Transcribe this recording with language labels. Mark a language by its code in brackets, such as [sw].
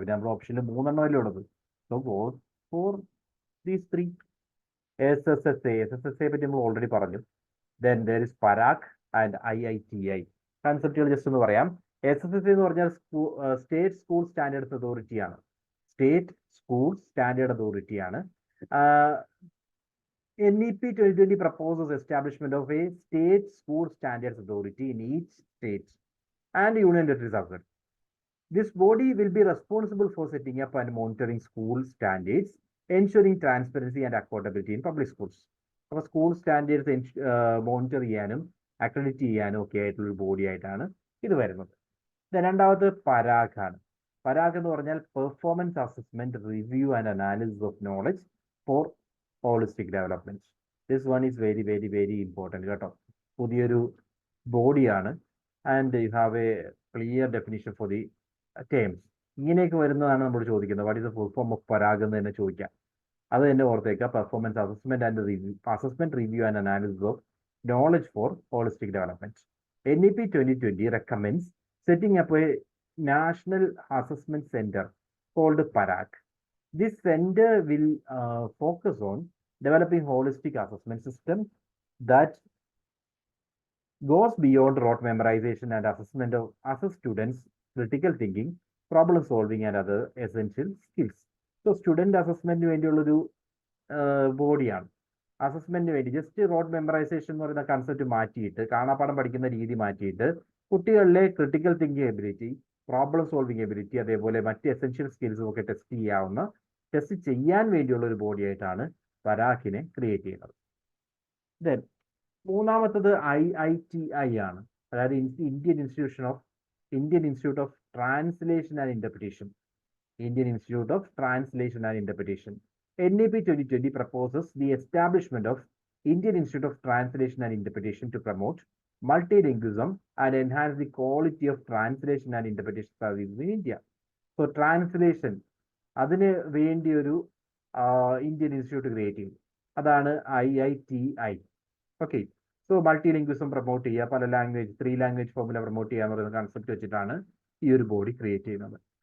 [ml] പിന്നെ നമ്മുടെ ഓപ്ഷനിൽ 3 അല്ലേ ഉള്ളത്. [en] So for these 3. SSSA [ml] പറ്റി നമ്മൾ ഓൾറെഡി പറഞ്ഞു. [en] Then there is Parakh and IITI. [ml] കൺസെപ്റ്റുകൾ just ഒന്ന് പറയാം. SSSA എന്ന് പറഞ്ഞാൽ സ്റ്റേറ്റ് സ്കൂൾ സ്റ്റാൻഡേർഡ്സ് അതോറിറ്റി ആണ്. [en] State school standard authority ആണ്. NEP 2020 proposes establishment of a state school standards authority in each state and union territories as well. This body will be responsible for setting up and monitoring school standards, ensuring transparency and accountability in public schools. [ml] അപ്പോൾ school standards monitor ചെയ്യാനും accredit ചെയ്യാനും ഒക്കെ ആയിട്ടുള്ള body ആയിട്ടാണ് ഇത് വരുന്നത്. രണ്ടാമത് പരാഗ് ആണ്. പരാഗ് എന്ന് പറഞ്ഞാൽ [en] Performance assessment review and analysis of knowledge for holistic development. This one is very very very important [ml] കേട്ടോ. പുതിയൊരു ബോഡിയാണ് [en] And you have a clear definition for the terms. [ml] ഇങ്ങനെയൊക്കെ വരുന്നതാണ് നമ്മൾ ചോദിക്കുന്നത്. [en] what is the full form of Parakh [ml] എന്ന് തന്നെ ചോദിക്കാം. അത് തന്നെ ഓർത്തേക്കുക. [en] Performance assessment review and analysis of knowledge for holistic development. NEP 2020 recommends setting up a national assessment center called Parag. This center will focus on developing holistic assessment system that goes beyond rote memorization and assess students' critical thinking, problem solving and other essential skills. So student assessment [ml] വേണ്ടിയുള്ളൊരു ബോഡിയാണ്. അസസ്മെന്റിന് വേണ്ടി just road memorisation എന്ന് പറയുന്ന concept മാറ്റിയിട്ട്, കാണാപ്പാടം പഠിക്കുന്ന രീതി മാറ്റിയിട്ട്, കുട്ടികളിലെ critical thinking ability, problem solving ability, അതേപോലെ മറ്റ് എസെൻഷ്യൽ സ്കിൽസും ഒക്കെ ടെസ്റ്റ് ചെയ്യാൻ വേണ്ടിയുള്ള ഒരു ബോഡി ആയിട്ടാണ് പരാഗിനെ ക്രിയേറ്റ് ചെയ്യുന്നത്. [en] then [ml] മൂന്നാമത്തത് IITI ആണ്. അതായത് [en] Indian Institute of Translation and Interpretation. Indian Institute of Translation and Interpretation. NEP 2020 proposes the establishment of Indian Institute of Translation and Interpretation to promote multilingualism and enhance the quality of translation and interpretation services in India. So translation [ml] അതിന് വേണ്ടി ഒരു Indian institute create ചെയ്യും. അതാണ് IITI. Okay, so multi ലിംഗ്വിസം promote ചെയ്യുക, പല language 3 language formula promote ചെയ്യുക എന്ന് പറയുന്ന കൺസെപ്റ്റ് വെച്ചിട്ടാണ് ഈ ഒരു ബോഡി ക്രിയേറ്റ് ചെയ്യുന്നത്.